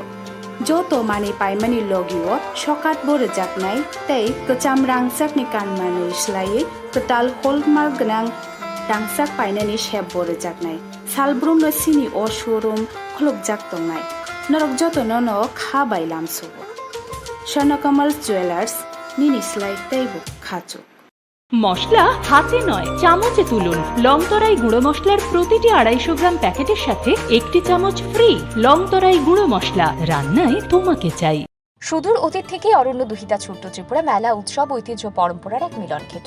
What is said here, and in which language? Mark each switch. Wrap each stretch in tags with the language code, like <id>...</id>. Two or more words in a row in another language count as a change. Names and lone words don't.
<brx>जतो माने पाइमानि लगियो सकात बोर जाकनाय तै कचाम रांगचाकनि कानमानै स्लायै कताल हलमार्क गोनां रांगचाक पाइनानि शेप बोर जाकनाय सालब्रुम सिनि अ शोरूम खुलुबजाक दंनाय नरक जतो ननो खा बायलामसुबो স্বর্ণকমল জুয়েলার্স निनिसलाइ तैबु खाचो</brx> <bn>মশলা হাতে নয় চামচে তুলুন। লংতরাই গুঁড়ো মশলার প্রতিটি 250 গ্রাম প্যাকেটের সাথে 1টি চামচ ফ্রি। লংতরাই গুঁড়ো মশলা, রান্নায় তোমাকে চাই। সুদূর অতীত থেকে অরণ্য দুহিতা ছোট্ট ত্রিপুরা মেলা উৎসব ঐতিহ্য পরম্পরার এক মিলন ক্ষেত্র।</bn>